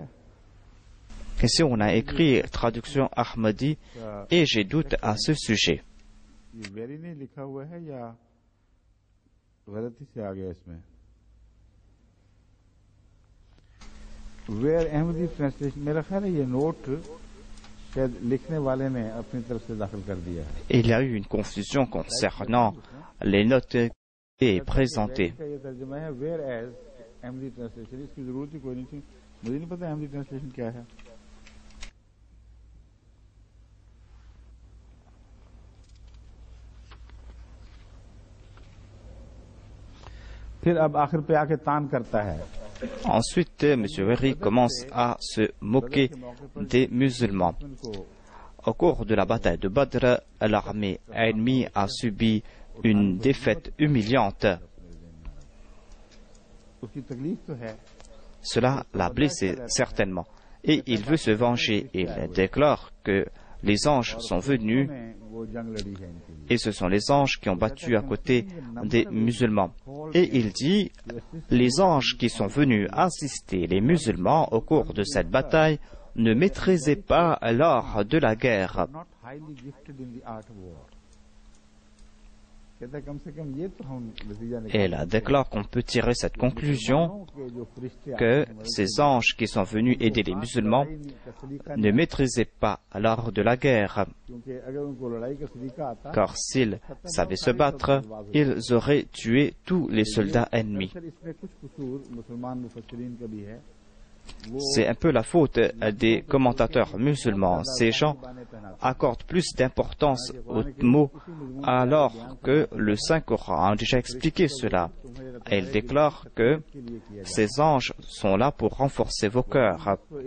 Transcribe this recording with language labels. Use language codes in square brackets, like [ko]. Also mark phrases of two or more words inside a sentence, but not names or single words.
[fr] Ici on a écrit traduction Ahmadi et j'ai doute à ce sujet. [hi] ये वेरी ने लिखा हुआ है या गलती से आ गया इसमें? वेयर [en] Ahmadi translation, [hi] मेरा ख्याल है ये नोट शायद लिखने वाले ने अपनी तरफ से दाखिल कर दिया है. [fr] Il y a eu une confusion concernant les notes et présentées. [hi] ये तर्जुमा है वेयर [en] as Ahmadi translation, [hi] इसकी जरूरत ही कोई नहीं थी. मुझे नहीं पता [en] Ahmadi translation [hi] क्या है. फिर अब आखिर पे आके तान करता है. [fr] Ensuite, M. Weri commence à se moquer des musulmans. Au cours de la bataille de Badr, l'armée ennemie a subi une défaite humiliante. [hi] उसकी तकलीफ तो है. [fr] Cela l'a blessé certainement. Et il veut se venger. Il déclare que les anges sont venus [hi] वो जंग लड़ी है इनके लिए. [fr] et ce sont les anges qui ont battu à côté des musulmans. Et il dit, les anges qui sont venus assister les musulmans au cours de cette bataille ne maîtrisaient pas l'art de la guerre. [en] Not highly gifted in the art of war. [hi] कहता है कम से कम ये तो हम नतीजा निकाल. [fr] Et il déclare qu'on peut tirer cette conclusion que ces anges qui sont venus aider les musulmans ne maîtrisaient pas l'art de la guerre, [hi] क्योंकि अगर उनको लड़ाई का सलीका आता [fr] car s'ils savaient se battre, ils auraient tué tous les soldats ennemis. [hi] अक्सर इसमें कुछ कसूर मुसलमान मुफस्सिरीन का भी है [fr] C'est un peu la faute des commentateurs musulmans. Ces gens accordent plus d'importance aux mots alors que le Saint-Coran a déjà expliqué cela. Et ils déclarent que ces anges sont là pour renforcer vos cœurs.